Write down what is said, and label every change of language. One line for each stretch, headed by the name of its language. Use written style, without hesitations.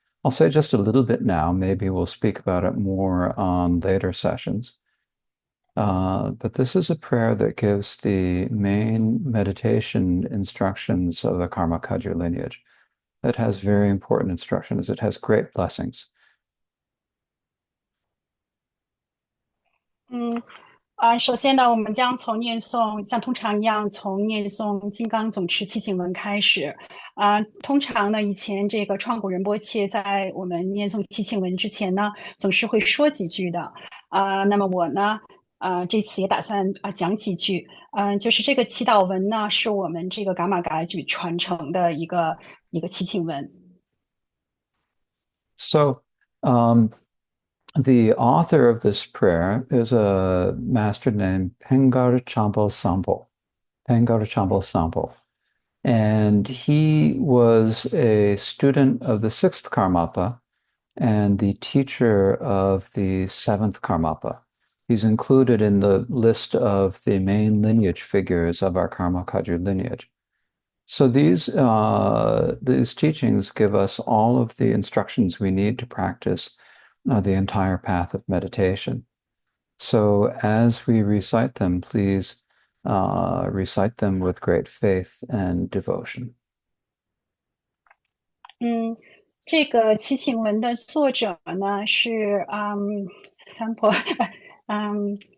English: I'll say just a little bit now. Maybe we'll speak about it more on later sessions. But this is a prayer that gives the main meditation instructions of the Karma Kagyu lineage. It has very important instructions. It has great blessings.
Chinese: 嗯，首先呢，我们将从念诵像通常一样，从念诵金刚总持七请文开始。通常呢，以前这个创古仁波切在我们念诵七请文之前呢，总是会说几句的。那么我呢，这次也打算讲几句。就是这个祈祷文呢，是我们这个噶玛噶举传承的一个祈请文。
English: So, the author of this prayer is a master named Pengar Champo Sampo. Pengar Champo Sampo. And he was a student of the sixth Karmapa and the teacher of the seventh Karmapa. He's included in the list of the main lineage figures of our Karma Kagyu lineage. So these teachings give us all of the instructions we need to practice the entire path of meditation. So as we recite them, please recite them with great faith and devotion.
Chinese: 嗯，这个祈请文的作者呢是三婆，嗯，